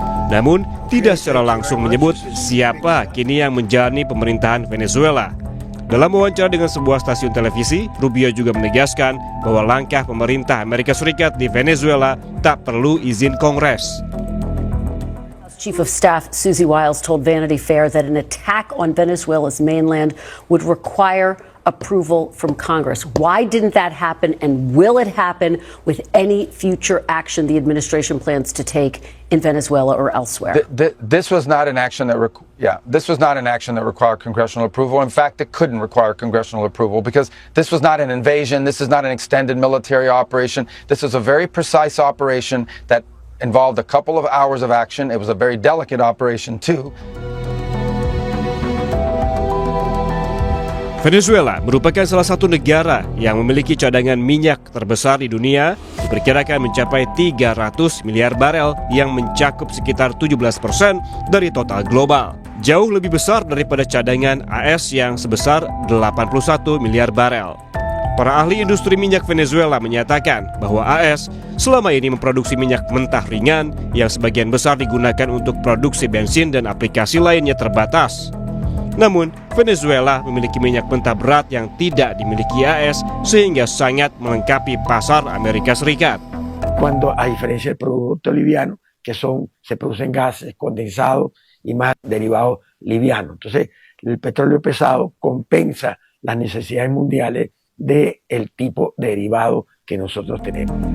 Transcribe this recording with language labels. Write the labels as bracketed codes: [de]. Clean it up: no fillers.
[id] Namun, tidak secara langsung menyebut siapa kini yang menjalani pemerintahan Venezuela. Dalam wawancara dengan sebuah stasiun televisi, Rubio juga menegaskan bahwa langkah pemerintah Amerika Serikat di Venezuela tak perlu izin Kongres. [en] Chief of Staff Susie Wiles told Vanity Fair that an attack on Venezuela's mainland would require approval from Congress. Why didn't that happen, and will it happen with any future action the administration plans to take in Venezuela or elsewhere? This was not an action that required congressional approval. In fact, it couldn't require congressional approval because this was not an invasion. This is not an extended military operation. This is a very precise operation that involved a couple of hours of action. It was a very delicate operation too. [id] Venezuela merupakan salah satu negara yang memiliki cadangan minyak terbesar di dunia, diperkirakan mencapai 300 miliar barel yang mencakup sekitar 17% dari total global. Jauh lebih besar daripada cadangan AS yang sebesar 81 miliar barel. Para ahli industri minyak Venezuela menyatakan bahwa AS selama ini memproduksi minyak mentah ringan yang sebagian besar digunakan untuk produksi bensin dan aplikasi lainnya terbatas. Namun, Venezuela memiliki minyak mentah berat yang tidak dimiliki AS sehingga sangat melengkapi pasar Amerika Serikat. [es] Cuando a diferencia del producto liviano, que se producen gases condensados y más derivados livianos. Entonces, el petróleo pesado compensa las necesidades mundiales del tipo de derivado que nosotros tenemos.